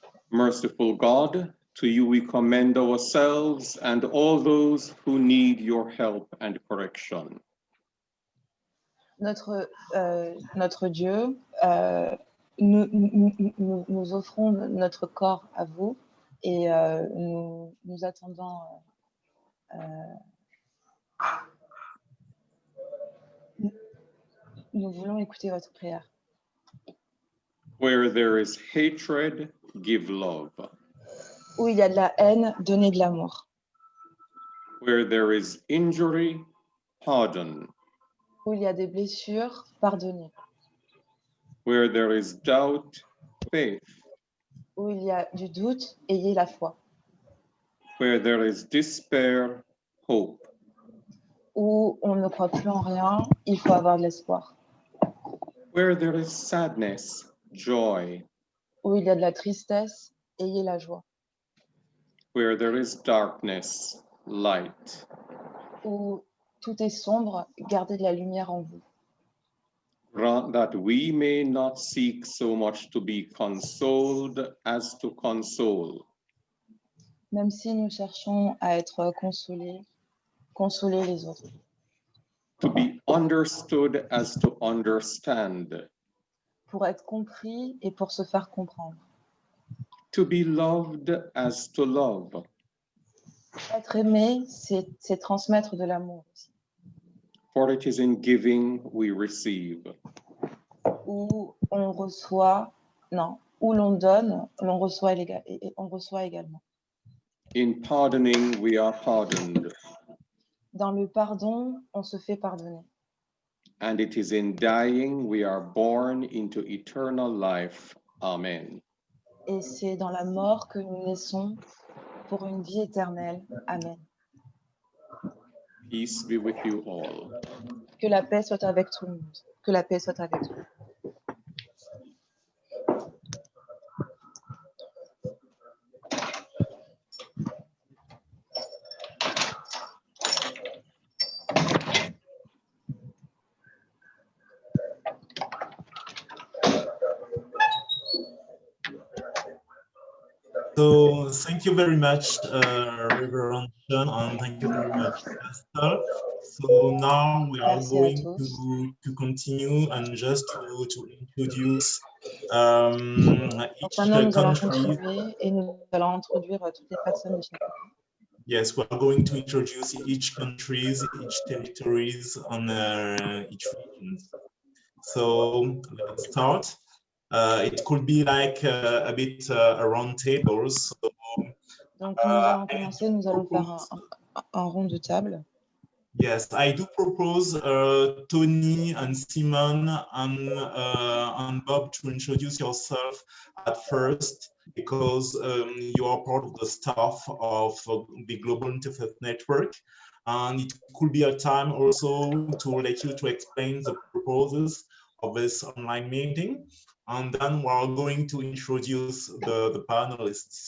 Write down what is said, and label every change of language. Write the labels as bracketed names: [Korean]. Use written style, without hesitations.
[English] Merciful God, to you we commend ourselves and all those who need your help and correction. [French] Notre Dieu, nous offrons notre corps à vous et nous attendons. Nous voulons écouter votre prière. [English] Where there is hatred, give love. [French] Où il y a de la haine, donnez de l'amour. [English] Where there is injury, pardon. [French] Où il y a des blessures, pardonnez. [English] Where there is doubt, faith. [French] Où il y a du doute, ayez la foi. [English] Where there is despair, hope. [French] Où on ne croit plus en rien, il faut avoir de l'espoir. [English] Where there is sadness, joy. [French] Où il y a de la tristesse, ayez la joie. [English] Where there is darkness, light. [French] Où tout est sombre, gardez de la lumière en vous. [English] Grant that we may not seek so much to be consoled as to console. [French] Même si nous cherchons à être consolés, consoler les autres. [English] To be understood as to understand. [French] Pour être compris et pour se faire comprendre. [English] To be loved as to love. [French] Être aimé, c'est transmettre de l'amour aussi. [English] For it is in giving we receive. [French] Où on reçoit, non, où l'on donne, l'on reçoit et on reçoit également. [English] In pardoning we are pardoned. [French] Dans le pardon, on se fait pardonner. [English] And it is in dying we are born into eternal life. Amen. [French] Et c'est dans la mort que nous naissons pour une vie éternelle. [English] Amen. Peace be with you all. [French] Que la paix soit avec tout le monde. Que la paix soit avec vous. [English] So thank you very much, Reverend John, and thank you very much, Pastor. So now we are going to continue and just to introduce each [French] Maintenant, nous allons [English] country. [French] continuer et nous allons introduire toutes les personnes de chaque pays. [English] Yes, we are going to introduce each countries, each territories, on each region. So let's start. It could be like a bit a round table. So, [French] donc nous allons commencer, nous allons faire un rond de table. [English] Yes, I do propose Tony and Simon and Bob to introduce yourself at first, because you are part of the staff of the Global Interfaith Network, and it could be a time also to let you to explain the purposes of this online meeting, and then we are going to introduce the panelists.